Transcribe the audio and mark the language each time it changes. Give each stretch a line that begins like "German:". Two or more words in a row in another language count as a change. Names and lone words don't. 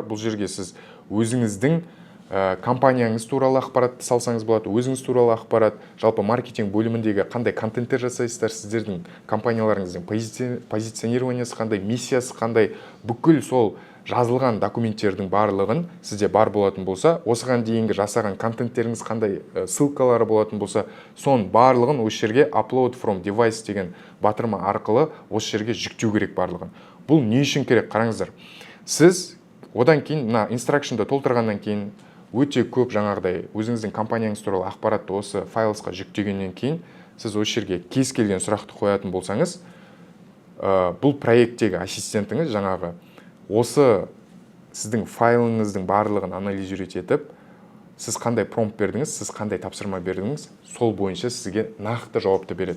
Kazakh: Бұл жерге сіз өзіңіздің компанияңыз туралы ақпаратты салсаңыз болады, өзіңіз туралы ақпарат, жалпы маркетинг бөліміндегі қандай контенттер жасайсыздар, сіздердің компанияларыңыздың позиционированиясы қандай, миссиясы қандай, бүкіл сол жазылған документтердің барлығын сізде бар болатын болса, осыған дейінгі жасаған контенттеріңіз қандай ссылкалары болатын болса, сон барлығын осы жерге
English: upload from device
Kazakh: деген батырма арқылы осы жерге жүктеу керек барлығын. Бұл не үшін керек? Қараңыздар. Сіз одан кейін мына instruction-ды толтырғаннан кейін өте көп жаңағыдай өзіңіздің компанияңыз туралы ақпаратты осы файлсқа жүктегеннен кейін сіз осы жерге кез келген сұрақты қоятын болсаңыз, бұл проекттегі ассистентіңіз жаңағы осы сіздің файлыңыздың барлығын анализировать етіп, сіз қандай промпт бердіңіз, сіз қандай тапсырма бердіңіз, сол бойынша сізге нақты жауапты береді.